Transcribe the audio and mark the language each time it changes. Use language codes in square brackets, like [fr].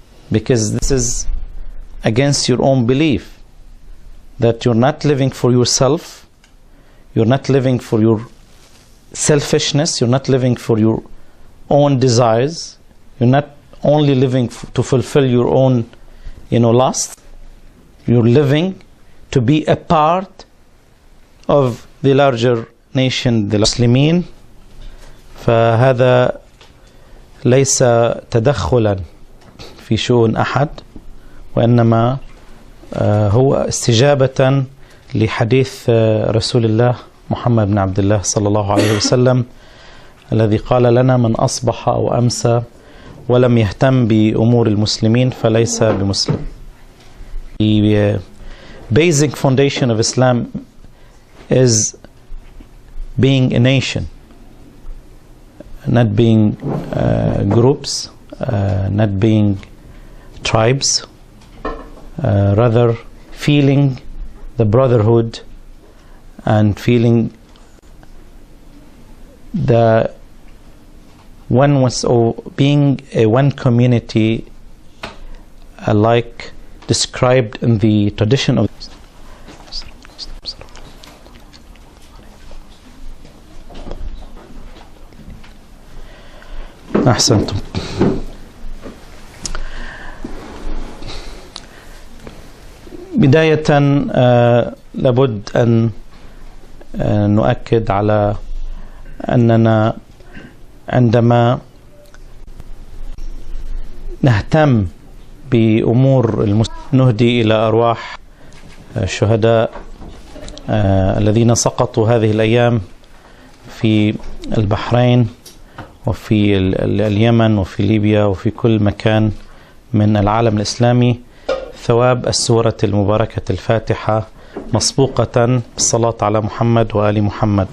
[en] because this is against your own belief, that you're not living for yourself, you're not living for your selfishness, you're not living for your own desires, you're not only living to fulfill your own lust, you're living to be a part of the larger nation, the Muslimin. [ar] فهذا ليس تدخلا في شؤون أحد، وإنما هو استجابة لحديث رسول الله محمد بن عبد الله صلى الله عليه وسلم الذي قال لنا من أصبح أو أمسى ولم يهتم بأمور المسلمين فليس بمسلم. [en] The basic foundation of Islam is being a nation, not being groups, not being tribes, rather feeling the brotherhood and feeling the oneness, or being a one community, like described in the tradition of [ar] أحسنتم. بداية لابد أن نؤكد على أننا عندما نهتم بأمور نهدي إلى أرواح الشهداء الذين سقطوا هذه الأيام في البحرين وفي اليمن وفي ليبيا وفي كل مكان من العالم الإسلامي، ثواب السورة المباركة الفاتحة مسبوقة بالصلاة على محمد وآل محمد.